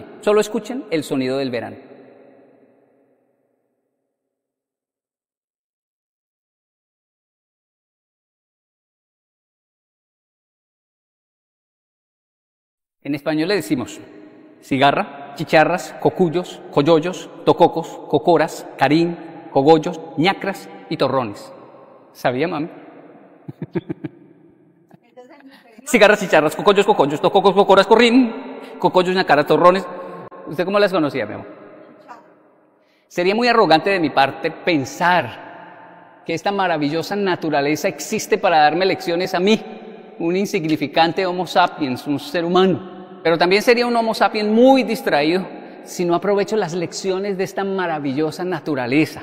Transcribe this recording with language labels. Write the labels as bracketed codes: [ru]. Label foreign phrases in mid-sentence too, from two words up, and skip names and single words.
[es] Solo escuchen el sonido del verano. En español le decimos cigarra, chicharras, cocuyos, coyollos, tococos, cocoras, carín, cogollos, ñacras y torrones. ¿Sabía, mami? Cigarras, chicharras, cocoyos, cocoyos, tococos, cocoras, corrín, cocoyos, ñacaras, torrones. ¿Usted cómo las conocía, mi amor? Sería muy arrogante de mi parte pensar que esta maravillosa naturaleza existe para darme lecciones a mí, un insignificante Homo sapiens, un ser humano. Pero también sería un Homo sapiens muy distraído si no aprovecho las lecciones de esta maravillosa naturaleza.